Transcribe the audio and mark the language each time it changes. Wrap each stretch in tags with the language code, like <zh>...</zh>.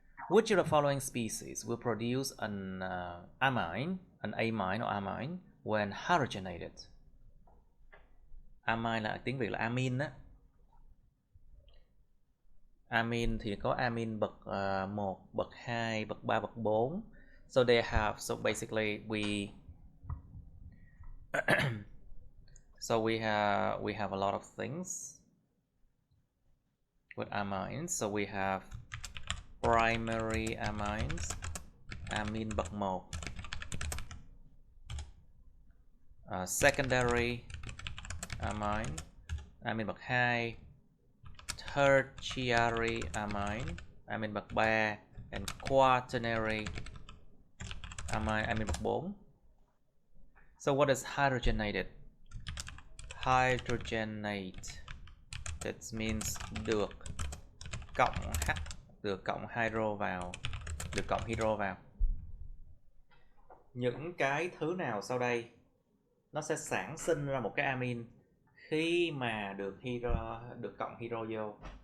<en>Which of the following species will produce an amine, an amine or amine, when hydrogenated?</en> <vi>Amine là tiếng Việt là amin á. Amin thì có amin bậc 1, bậc 2, bậc 3, bậc 4.</vi> <en>So they have, so basically we so we have a lot of things with amines. So we have primary amines,</en> <vi>amin bậc 1,</vi> <en>secondary amine,</en> <vi>amin bậc 2,</vi> <en>tertiary amine,</en> <vi>amin bậc 3,</vi> <en>and quaternary amine,</en> <vi>amin bậc 4.</vi> <en>So what is hydrogenated? Hydrogenate, that means</en> <vi>được cộng H, được cộng hydro vào, được cộng hydro vào. Những cái thứ nào sau đây nó sẽ sản sinh ra một cái amin khi mà được cộng hydro vô?</vi>